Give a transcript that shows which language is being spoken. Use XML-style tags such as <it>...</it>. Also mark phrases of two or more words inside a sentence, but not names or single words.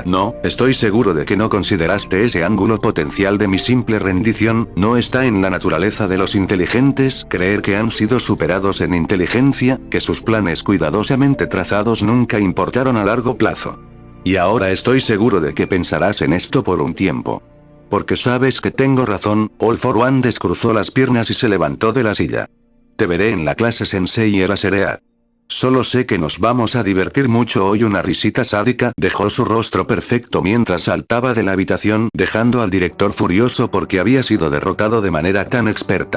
<es>No, estoy seguro de que no consideraste ese ángulo potencial de mi simple rendición, no está en la naturaleza de los inteligentes creer que han sido superados en inteligencia, que sus planes cuidadosamente trazados nunca importaron a largo plazo. Y ahora estoy seguro de que pensarás en esto por un tiempo. Porque sabes que tengo razón. All for One descruzó las piernas y se levantó de la silla. Te veré en la clase Sensei Eraserhead. Solo sé que nos vamos a divertir mucho hoy. Una risita sádica dejó su rostro perfecto mientras saltaba de la habitación, dejando al director furioso porque había sido derrotado de manera tan experta.</es>